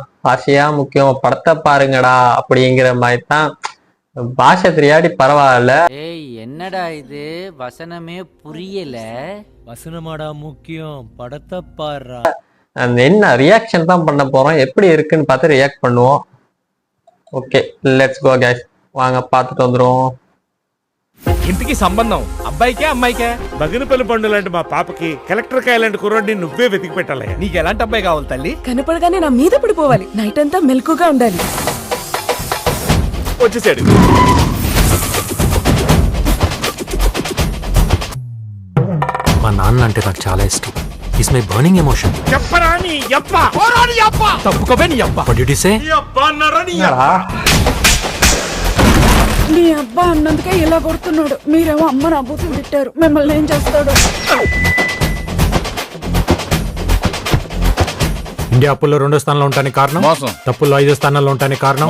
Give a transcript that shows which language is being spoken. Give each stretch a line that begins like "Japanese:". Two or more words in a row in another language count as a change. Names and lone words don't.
Tamil: பாஷையா முக்கியம், படத்தை பாருங்கடா அப்படிங்கிற மாதிரி தான். பாஷை தெரியாடி பரவாயில்ல. ஏய் என்னடா இது, வசனமே புரியல. வசனமாடா முக்கியம், படத்தை பாடுறா. என்ன ரியாக்ஷன் தான் பண்ண போறோம். எப்படி இருக்குன்னு பார்த்து ரியாக்ட் பண்ணுவோம்.
English: okay let's go guys,
Tamil: வாங்க பார்த்துட்டு வந்துருவோம்.
Telugu: ఇంటికి సంబంధం అబ్బాయికే అమ్మాయికే? బగినపల్లి పండు లాంటి మా పాపకి కలెక్టర్ కాయ లాంటి కుర్రాడిని నువ్వే వెతికి పెట్టాలయ్యా. నీకు ఎలాంటి అబ్బాయి కావాలి తల్లి? కనపడగానే నా మీద పడిపోవాలి, నైట్ అంతా మెలకుగా ఉండాలి. వచ్చేసాడు. మా నాన్న అంటే నాకు చాలా ఇష్టం.
English: is my burning emotion.
Telugu: చెప్పరా నీ యప్ప, ఓరా నీ యప్ప, తప్పుకోవే నీ యప్ప.
English: what did you say?
Telugu: నీ యప్ప అన్నారా నీ యప్ప? నీ అబ్బా అన్నందుకే ఇలా కొడుతున్నాడు. మీరేమో అమ్మ నా బూతులు తిట్టారు, మిమ్మల్ని ఏం చేస్తాడు? ఇండియా అప్పుల్లో 2వ స్థానంలో ఉండడానికి కారణం మోసం. తప్పుల్లో 5వ స్థానంలో ఉండడానికి కారణం